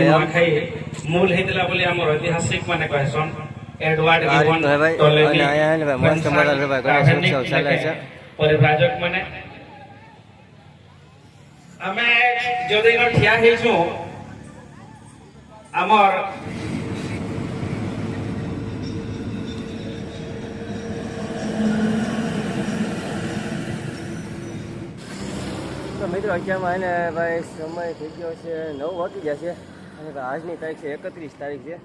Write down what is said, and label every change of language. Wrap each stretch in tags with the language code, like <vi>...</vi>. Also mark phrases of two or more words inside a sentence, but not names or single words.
<or>મૂળ ହେଇଥିଲା ବୋଲି ଆମର ଐତିହାସିକ ମାନେ କହିସନ୍ એડવાર્ડ</or> <gu>આ રીતનું હે ભાઈ. અને અહીંયા હે ને ભાઈ મસ્ત મજાનું ભાઈ ગણેશ ઉત્સવ ચાલે છે.</gu> <or>પરિવ્રાજક ମାନେ ଆମେ ଯୋଉଦିନ ଠିଆ ହେଇଛୁ ଆମର</or> <gu>મિત્રો અત્યારમાં એને ભાઈ સમય થઈ ગયો છે 9 વાગી ગયા છે. અને ભાઈ આજની તારીખ છે 31 તારીખ છે.</gu>